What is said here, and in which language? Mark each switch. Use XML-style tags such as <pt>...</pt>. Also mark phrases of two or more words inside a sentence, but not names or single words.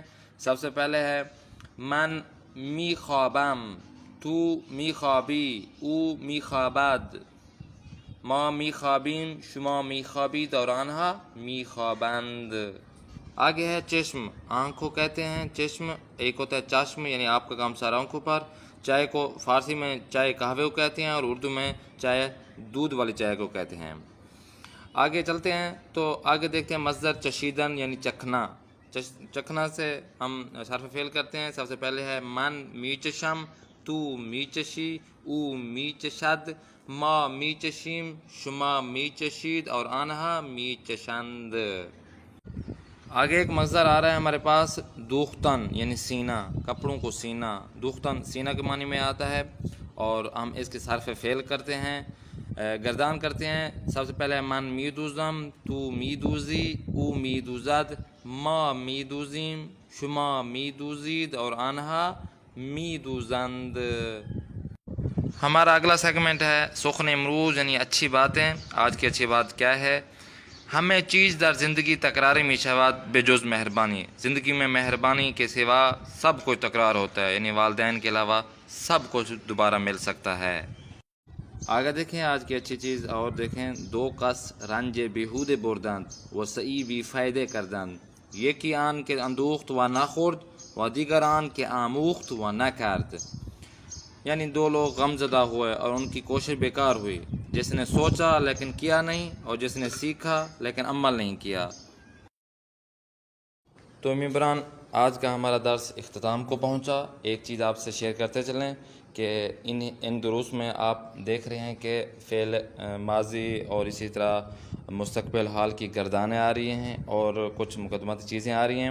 <ur>سب سے پہلے ہے</ur> <fa>من می خوابم، تو می خوابی، او می خوابد، ما می خوابیم، شما می خوابید اور آنها می خوابند۔</fa> <ur>آگے ہے چشم، آنکھ کو کہتے ہیں چشم۔ ایک ہوتا ہے چشم یعنی آپ کا کام سارا آنکھوں پر۔ چائے کو فارسی میں چائے قہوے کو کہتے ہیں، اور اردو میں چائے دودھ والی چائے کو کہتے ہیں۔ آگے چلتے ہیں تو آگے دیکھتے ہیں مصدر چشیدن یعنی چکھنا۔ چکھنا سے ہم صرف فعل کرتے ہیں۔ سب سے پہلے ہے</ur> <fa>من می چشم، تو می چشی، او می چشد، ما می چشیم، شما می چشید اور آنها می چشند۔</fa> <ur>آگے ایک مصدر آ رہا ہے ہمارے پاس، دوختن یعنی سینہ، کپڑوں کو سینہ۔ دوختن سینہ کے معنی میں آتا ہے، اور ہم اس کے صرف فعل کرتے ہیں، گردان کرتے ہیں۔ سب سے پہلے</ur> <fa>من می دوزم، تو می دوزی، او می دوزد، ما می دوزیم، شما می دوزید اور آنها می دوزند۔</fa> <ur>ہمارا اگلا سیگمنٹ ہے</ur> <fa>سخن امروز</fa> <ur>یعنی اچھی باتیں۔ آج کی اچھی بات کیا ہے؟</ur> <fa>ہمیں چیز در زندگی تکراری می شود بے جز مہربانی۔</fa> <ur>زندگی میں مہربانی کے سوا سب کچھ تکرار ہوتا ہے، یعنی والدین کے علاوہ سب کچھ دوبارہ مل سکتا ہے۔ آگے دیکھیں آج کی اچھی چیز، اور دیکھیں،</ur> <fa>دو کس رنج بیہودے بردند و سعی بی فائدے کردند، یکی آن کے اندوخت و نخورد و دیگر آن کے آموخت و نکرد۔</fa> <ur>یعنی دو لوگ غم زدہ ہوئے اور ان کی کوشش بیکار ہوئی، جس نے سوچا لیکن کیا نہیں، اور جس نے سیکھا لیکن عمل نہیں کیا۔ تو ممبران، آج کا ہمارا درس اختتام کو پہنچا۔ ایک چیز آپ سے شیئر کرتے چلیں کہ ان دروس میں آپ دیکھ رہے ہیں کہ فعل ماضی اور اسی طرح مستقبل حال کی گردانیں آ رہی ہیں اور کچھ مقدماتی چیزیں آ رہی ہیں۔</ur>